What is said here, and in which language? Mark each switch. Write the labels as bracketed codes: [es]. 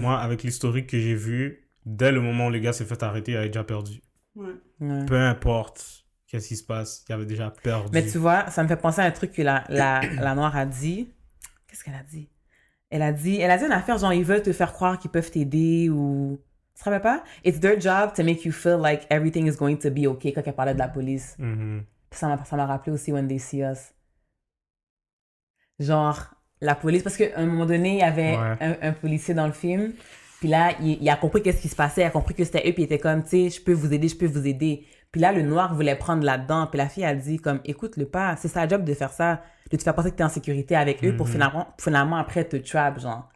[fr] Moi, avec l'historique que j'ai vu, dès le moment où le gars s'est fait arrêter, il avait déjà perdu. Ouais. Ouais. Peu importe qu'est-ce qui se passe, il avait déjà perdu. Mais tu vois, ça me fait penser à un truc que la noire a dit. Qu'est-ce qu'elle a dit? Elle a dit une affaire genre, ils veulent te faire croire qu'ils peuvent t'aider ou... Tu te rappelles pas? [en] It's their job to make you feel like everything is going to be okay [fr] quand elle parlait de la police. Mhm. Ça m'a rappelé aussi When They See Us. Genre, la police, parce qu'à un moment donné, il y avait Ouais. un policier dans le film, puis là, il a compris qu'est-ce qui se passait, il a compris que c'était eux, puis il était comme, tu sais, je peux vous aider. Puis là, le noir voulait prendre là-dedans, puis la fille a dit comme, écoute-le pas, c'est sa job de faire ça, de te faire penser que t'es en sécurité avec eux pour finalement après te trap, genre.